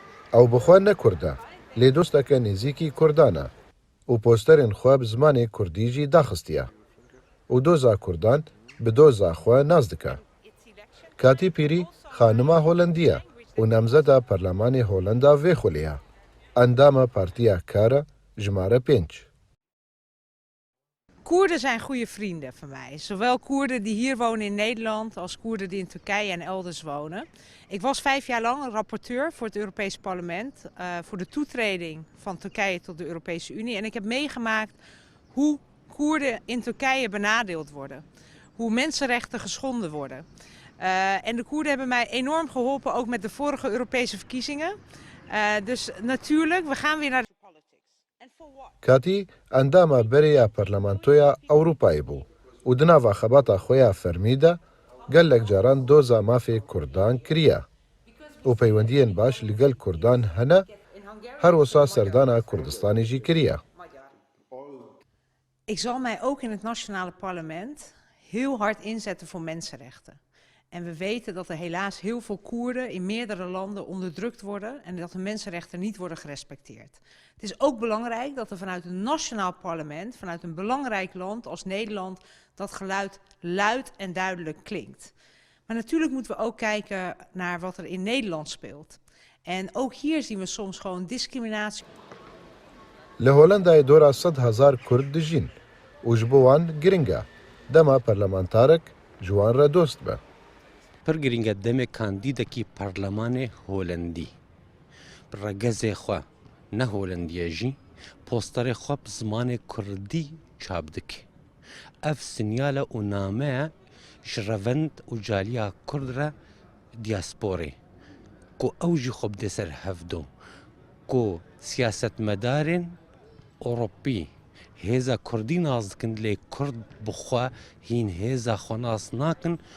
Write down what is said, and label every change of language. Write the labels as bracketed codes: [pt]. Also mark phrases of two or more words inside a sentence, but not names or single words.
[ku] ئەو بخوا نەکوردە لێ دۆستەکە نێزیکی کوردانە و پۆستەرên xwe bi zimanê Kurdî jî daxistiye û doza Kurdan bi doza xwe naz dike. Katî Pîrî xanima Holandî ye û namzeda Perlemanê Holanda vê xulê ye. Endama Partiya Kar e jimare 5. [nl] Koerden zijn goede vrienden van mij. Zowel Koerden die hier wonen in Nederland als Koerden die in Turkije en elders wonen. Ik was 5 jaar lang rapporteur voor het Europees Parlement voor de toetreding van Turkije tot de Europese Unie. En ik heb meegemaakt hoe Koerden in Turkije benadeeld worden. Hoe mensenrechten geschonden worden. En de Koerden hebben mij enorm geholpen, ook met de vorige Europese verkiezingen. Dus natuurlijk, we gaan weer naar de [ku] Katî endama Bereya Parlamentoya Ewropayê bû û di nava xebata xwe ya fermî de gelek caran doza mafê Kurdan kiriye û peywendiyên baş li gel Kurdan hene her wisa serdana Kurdistanê jî kiriye. [nl] Ik zal mij ook in het nationale parlement heel hard inzetten voor mensenrechten. En we weten dat er helaas heel veel Koerden in meerdere landen onderdrukt worden en dat de mensenrechten niet worden gerespecteerd. Het is ook belangrijk dat er vanuit een nationaal parlement, vanuit een belangrijk land als Nederland, dat geluid luid en duidelijk klinkt. Maar natuurlijk moeten we ook kijken naar wat er in Nederland speelt. En ook hier zien we soms gewoon discriminatie. [ku] Li Holandayê dora 100,000 Kurd dijîn û ji bo wan giring e. Dema parlamentarek ji wan re dost be. پر گرینگە دەمێ کاندیدێکی پەرلەمانێ هۆلەندی ڕەگەزێ خوا نە هۆلەندیەژی پۆستەرێ خوا bi zimanê Kurdî çap dike. Ev sinyala û nameya ji revend û caliya Kurd re diasporê ku ew jî xwe bide ser hevdo ku siyasetmedarên Ewropî hêza Kurdî naz dikin lê Kurd bi xwe hîn hêza xwe nas nakin.